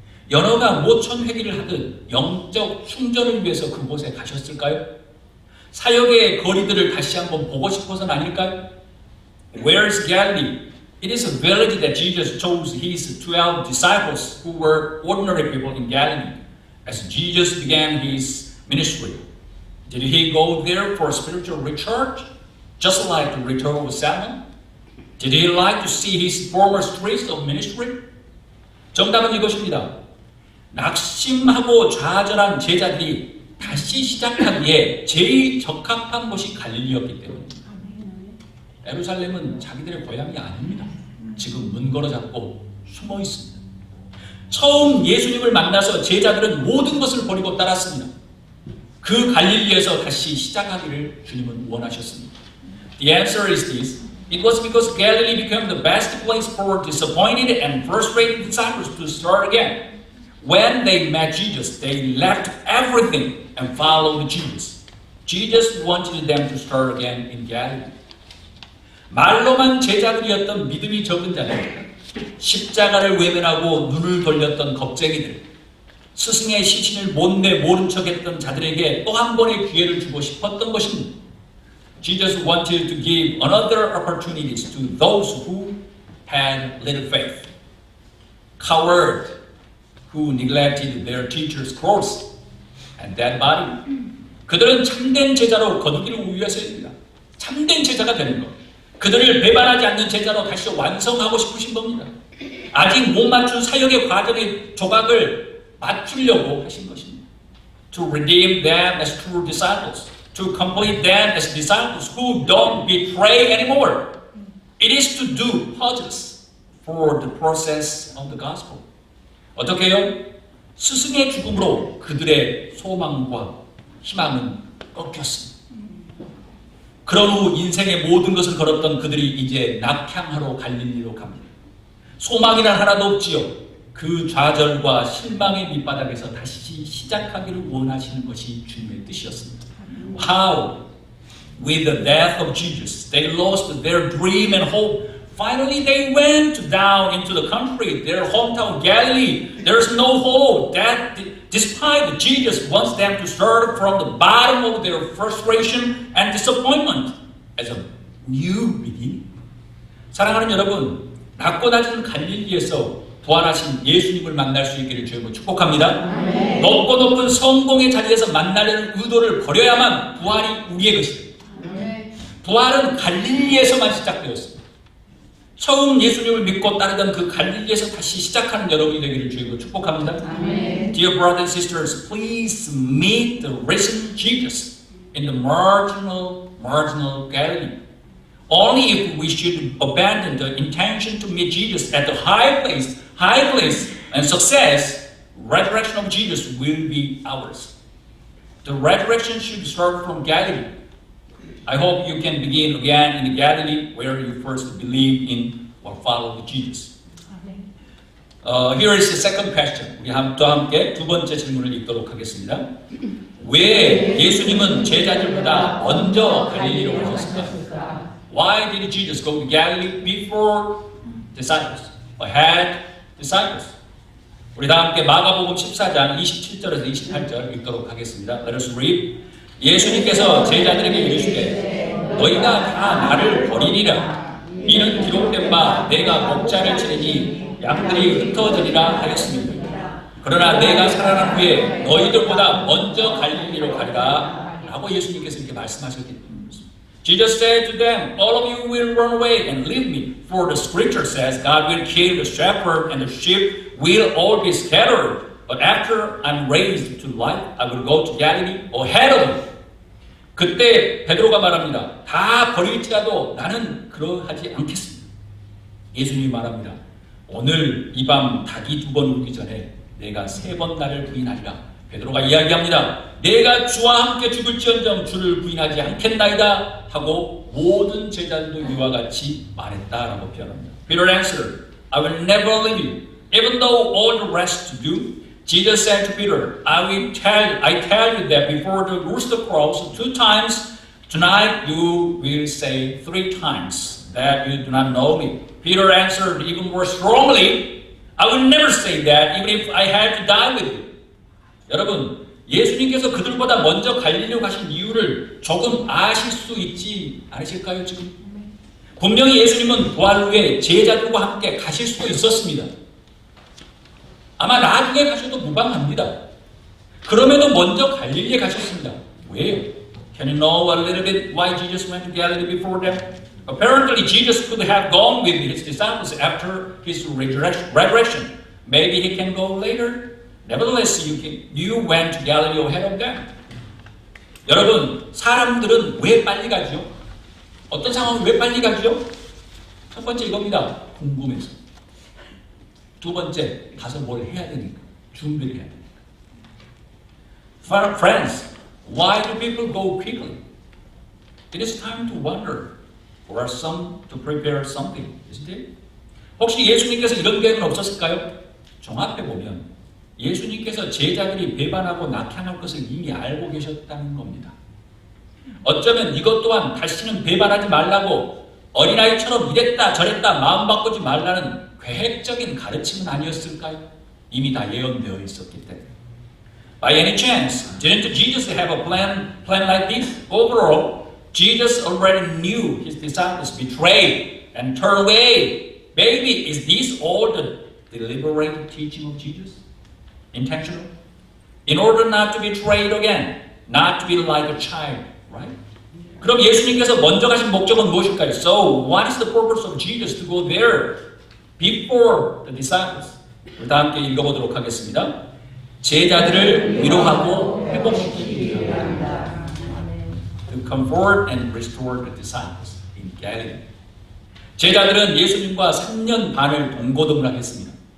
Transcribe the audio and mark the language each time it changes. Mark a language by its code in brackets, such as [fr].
[ko] 연어가 모천 회기를 하듯 영적 충전을 위해서 그곳에 가셨을까요? 사역의 거리들을 다시 한번 보고 싶어서는 아닐까요? [en] Where is Galilee? It is a village that Jesus chose his 12 disciples who were ordinary people in Galilee as Jesus began his ministry. Did he go there for spiritual recharge, just like the return of Salmon? Did he like to see his former streets of ministry? [ko] 정답은 이것입니다. 낙심하고 좌절한 제자들이 다시 시작하기에 제일 적합한 곳이 갈릴리였기 때문입니다. 예루살렘은 자기들의 고향이 아닙니다. 지금 문 걸어 잡고 숨어 있습니다. 처음 예수님을 만나서 제자들은 모든 것을 버리고 따랐습니다. 그 갈릴리에서 다시 시작하기를 주님은 원하셨습니다. [en] The answer is this. It was because Galilee became the best place for disappointed and frustrated disciples to start again. When they met Jesus, they left everything and followed Jesus. Jesus wanted them to start again in Galilee. [ko] 말로만 제자들이었던 믿음이 적은 자들, 십자가를 외면하고 눈을 돌렸던 겁쟁이들, 스승의 시신을 못내 모른 척했던 자들에게 또 한 번의 기회를 주고 싶었던 것입니다. [en] Jesus wanted to give another opportunities to those who had little faith. Coward who neglected their teacher's cross and dead body. [ko] 그들은 참된 제자로 거두기를 위해서입니다. 참된 제자가 되는 것. 그들을 배반하지 않는 제자로 다시 완성하고 싶으신 겁니다. 아직 못 맞춘 사역의 과정의 조각을 맞추려고 하신 것입니다. [en] To redeem them as true disciples. To complete them as disciples who don't betray anymore. It is to do puzzles for the process of the gospel. [ko] 어떻게 해요? 스승의 죽음으로 그들의 소망과 희망은 꺾였습니다. 그런 후 인생의 모든 것을 걸었던 그들이 이제 낙향하러 갈릴리로 갑니다. 소망이란 하나도 없지요. 그 좌절과 실망의 밑바닥에서 다시 시작하기를 원하시는 것이 주님의 뜻이었습니다. [en] How, with the death of Jesus, they lost their dream and hope. Finally, they went down into the country, their hometown Galilee. There's no hope. That despite Jesus wants them to start from the bottom of their frustration and disappointment as a new beginning. [ko] 사랑하는 여러분, 낮고 낮은 갈릴리에서 부활하신 예수님을 만날 수 있기를 주님으로 축복합니다. 높고 높은 성공의 자리에서 만나려는 의도를 버려야만 부활이 우리의 것입니다. 부활은 갈릴리에서만 시작되었습니다. 처음 예수님을 믿고 따르던 그 갈릴리에서 다시 시작하는 여러분이 되기를 주님으로 축복합니다. [en] Dear brothers and sisters, please meet the risen Jesus in the marginal Galilee. Only if we should abandon the intention to meet Jesus at the high place and success, resurrection of Jesus will be ours. The resurrection should start from Galilee. I hope you can begin again in the Galilee where you first believed in or followed Jesus. Here is the second question. [ko] 우리 또 함께 두 번째 질문을 읽도록 하겠습니다. 왜 예수님은 제자들보다 먼저 갈릴리로 가셨을까? [en] Why did Jesus go to Galilee before disciples? Ahead disciples. [ko] 우리 다 함께 마가복음 14장 27절에서 28절 읽도록 하겠습니다. [en] Let us read. [ko] 예수님께서 제자들에게 이르시되 너희가 다 나를 버리리라. 이는 기록된 바 내가 목자를 치르니 양들이 흩어지리라 하였습니다. 그러나 내가 살아난 후에 너희들보다 먼저 갈릴리로 가리라 라고 예수님께서 이렇게 말씀하셨기 때문입니다. [en] Jesus said to them, all of you will run away and leave me, for the scripture says God will kill the shepherd and the sheep will all be scattered. But after I'm raised to life, I will go to Galilee ahead of you. [ko] 그때 베드로가 말합니다. 다 버릴지라도 나는 그러하지 않겠습니다. 예수님이 말합니다. 오늘 이 밤 닭이 두 번 울기 전에 내가 세 번 나를 부인하리라. 베드로가 이야기합니다. 내가 주와 함께 죽을지언정 주를 부인하지 않겠나이다 하고 모든 제자들도 이와 같이 말했다라고 표현합니다. [en] Peter answered, I will never leave you, even though all the rest do. Jesus said to Peter, I tell you that before the rooster crows 2 times, tonight you will say 3 times that you do not know me. Peter answered even more strongly, I will never say that even if I had to die with you. [ko] 여러분, 예수님께서 그들보다 먼저 갈릴리로 가신 이유를 조금 아실 수 있지 않으실까요, 지금? 분명히 예수님은 부활 후에 제자들과 함께 가실 수도 있었습니다. 아마 나중에 가셔도 무방합니다. 그럼에도 먼저 갈릴리에 가셨습니다. 왜요? [en] Can you know a little bit why Jesus went to Galilee before them? Apparently, Jesus could have gone with his disciples after his resurrection. Maybe he can go later. Nevertheless, you went to Galilee ahead of them. [ko] 여러분, 사람들은 왜 빨리 가죠? 어떤 상황은 왜 빨리 가죠? 첫 번째 이겁니다. 궁금해서. 두 번째, 가서 뭘 해야 되니까. 준비를 해야 되니까. [en] Friends, why do people go quickly? It is time to wonder. For some to prepare something, isn't it? [ko] 혹시 예수님께서 이런 계획은 없었을까요? 종합해 보면 예수님께서 제자들이 배반하고 낙향할 것을 이미 알고 계셨다는 겁니다. 어쩌면 이것 또한 다시는 배반하지 말라고 어린아이처럼 이랬다 저랬다 마음 바꾸지 말라는 계획적인 가르침은 아니었을까요? 이미 다 예언되어 있었기 때문에. [en] By any chance, didn't Jesus have a plan like this? Overall, Jesus already knew his disciples betrayed and turned away. Maybe is this all the deliberate teaching of Jesus? Intentional? In order not to be betrayed again, not to be like a child, right? [ko] 그럼 예수님께서 먼저 가신 목적은 무엇일까요? [en] So, what is the purpose of Jesus to go there before the disciples? [ko] 다 함께 읽어보도록 하겠습니다. 제자들을 위로하고 회복시키기 위함이다. [en] To comfort and restore the disciples in Galilee. [ko] 제자들은 예수님과 3년 반을 동고동락했습니다.